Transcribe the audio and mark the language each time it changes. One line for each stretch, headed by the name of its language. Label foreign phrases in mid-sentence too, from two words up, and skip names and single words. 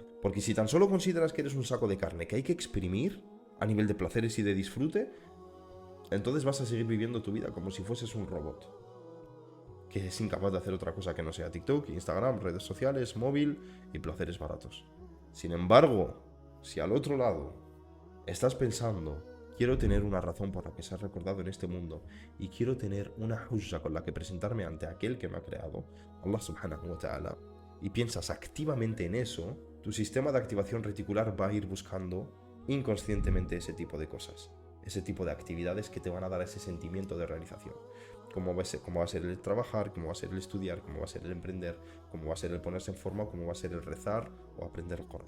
Spanish: Porque si tan solo consideras que eres un saco de carne que hay que exprimir a nivel de placeres y de disfrute, entonces vas a seguir viviendo tu vida como si fueses un robot que es incapaz de hacer otra cosa que no sea TikTok, Instagram, redes sociales, móvil y placeres baratos. Sin embargo, si al otro lado estás pensando, quiero tener una razón por la que ser recordado en este mundo y quiero tener una hujja con la que presentarme ante aquel que me ha creado,
Arabic: الله سبحانه وتعالى,
Spanish: y piensas activamente en eso, tu sistema de activación reticular va a ir buscando inconscientemente ese tipo de cosas, ese tipo de actividades que te van a dar ese sentimiento de realización. Cómo va a ser el trabajar, cómo va a ser el estudiar, cómo va a ser el emprender, cómo va a ser el ponerse en forma, cómo va a ser el rezar o aprender el Corán.